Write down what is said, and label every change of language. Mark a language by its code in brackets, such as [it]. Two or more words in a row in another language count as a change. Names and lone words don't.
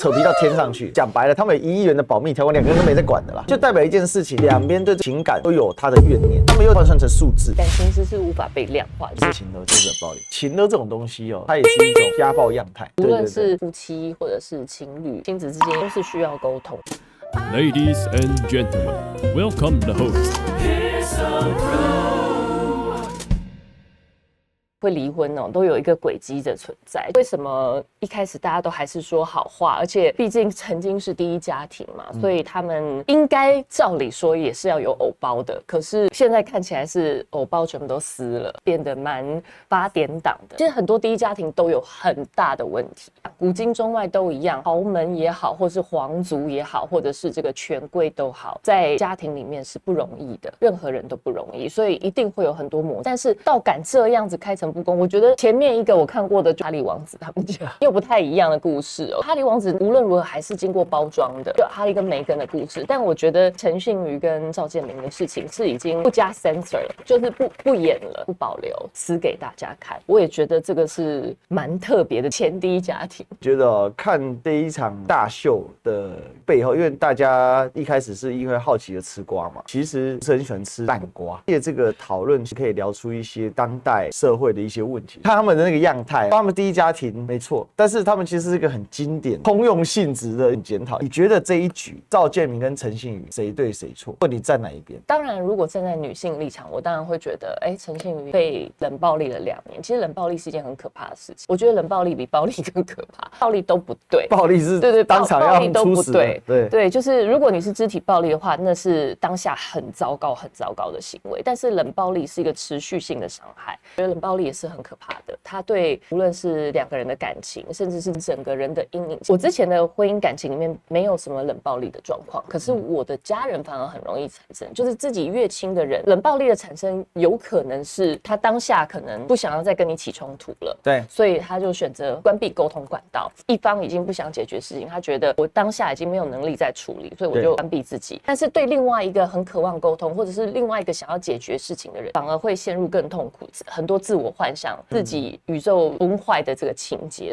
[zh] 扯皮到天上去。講白了，他們有1億元的保密條款，2個人都沒在管的啦，就代表一件事情，兩邊对情感都有他的怨念，他们又换算成数字，感情是无法被量化的。情勒就是冷暴力，情勒这種東西它也是一種家暴樣態，無論是夫妻或者是情侶、親子之間，都是需要溝通。 [en] Ladies and gentlemen, welcome the host. [zh] 會離婚哦，都有一個軌跡的存在。為什麼一開始大家都還是說好話？而且畢竟曾經是第一家庭嘛，所以他們應該照理說也是要有偶包的。可是現在看起來是偶包全部都撕了，變得蠻八點檔的。其實很多第一家庭都有很大的問題，古今中外都一樣，豪門也好，或是皇族也好，或者是這個權貴都好，在家庭裡面是不容易的，任何人都不容易，所以一定會有很多磨。但是到敢這樣子開誠布公，我覺得前面一個我看過的哈利王子他們家又不太一樣的故事哦。哈利王子無論如何還是經過包裝的，就哈利跟梅根的故事。但我覺得陳信妤跟趙建明的事情是已經不加 censor 了，就是不演了，不保留，撕給大家看。我也覺得這個是蠻特別的前第一家庭。覺得看這一場大秀的背後，因為大家一開始是因為好奇的吃瓜嘛，其實是很喜歡吃爛瓜。借這個討論可以聊出一些當代社會的一些問題，看他們的那個樣態，他們第一家庭沒錯，但是他們其實是一個很經典、通用性質的檢討。你覺得這一局趙建明跟陳信妤誰對誰錯？或你站哪一邊？當然，如果站在女性立場，我當然會覺得，陳信妤被冷暴力了2年。其實冷暴力是一件很可怕的事情，我覺得冷暴力比暴力更可怕，暴力都不對，暴力是对当場要出死的，对，就是如果你是肢體暴力的話，那是当下很糟糕、很糟糕的行為。但是冷暴力是一個持續性的傷害，我覺得冷暴力也是很可怕的。他對無論是2個人的感情，甚至是整個人的陰影。我之前的婚姻感情裡面沒有什麼冷暴力的狀況，可是我的家人反而很容易產生，就是自己越親的人，冷暴力的產生有可能是他當下可能不想要再跟你起衝突了，對，所以他就選擇關閉溝通管道。一方已經不想解決事情，他覺得我當下已經沒有能力再處理，所以我就關閉自己。但是對另外一個很渴望溝通，或者是另外一個想要解決事情的人，反而會陷入更痛苦，很多自我幻想，自己宇宙崩壞的這個情節。